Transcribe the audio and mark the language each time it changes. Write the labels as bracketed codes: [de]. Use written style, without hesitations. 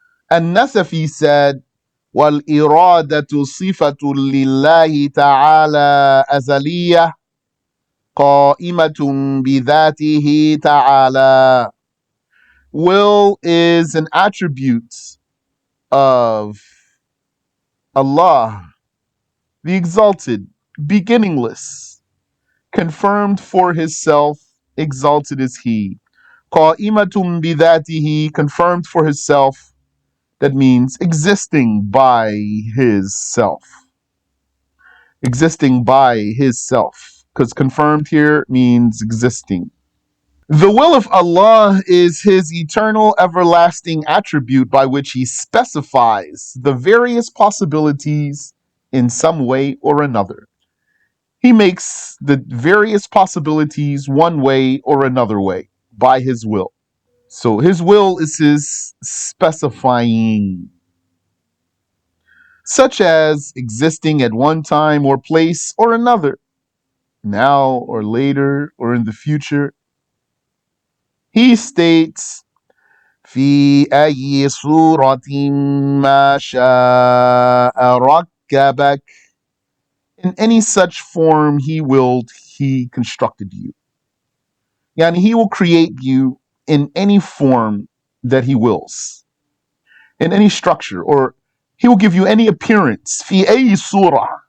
[en] An-Nasafi said, [ar] وَالْإِرَادَةُ صِفَةٌ لِلَّهِ تَعَالَى أَزَلِيَّةٌ قَائِمَةٌ بِذَاتِهِ تَعَالَى. [en] Will is an attribute of Allah, the Exalted, beginningless, confirmed for His self, exalted is He. [ar] Qa'imatun bidhatihi, [en] confirmed for His self, that means existing by His self. Existing by His self, because confirmed here means existing. The will of Allah is His eternal, everlasting attribute by which He specifies the various possibilities in some way or another. He makes the various possibilities one way or another way by His will. So His will is His specifying, such as existing at one time or place or another, now or later or in the future. He states, [ar] في أي صورة ما شاء ركبك. [en] In any such form He willed, He constructed you. Yani He will create you in any form that He wills, in any structure, or He will give you any appearance. [ar] في أي صورة.